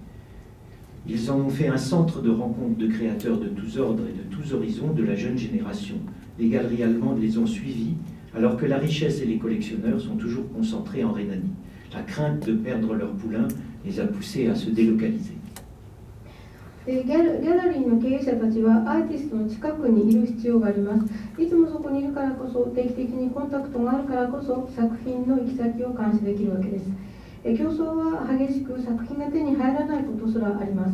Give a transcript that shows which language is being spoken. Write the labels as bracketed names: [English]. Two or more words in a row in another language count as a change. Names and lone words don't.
[French] Ils en ont fait un centre de rencontre de créateurs de tous ordres et de tous horizons de la jeune génération. Les galeries allemandes les ont suivis, alors que la richesse et les collectionneurs sont toujours concentrés en Rhénanie. La crainte de perdre leur poulain les a poussés à se délocaliser. [Japanese] ギャラリーの経営者たちはアーティストの近くにいる必要があります。いつもそこにいるからこそ、定期的にコンタクトがあるからこそ、作品の行き先を監視できるわけです。競争は激しく、作品が手に入らないことすらあります。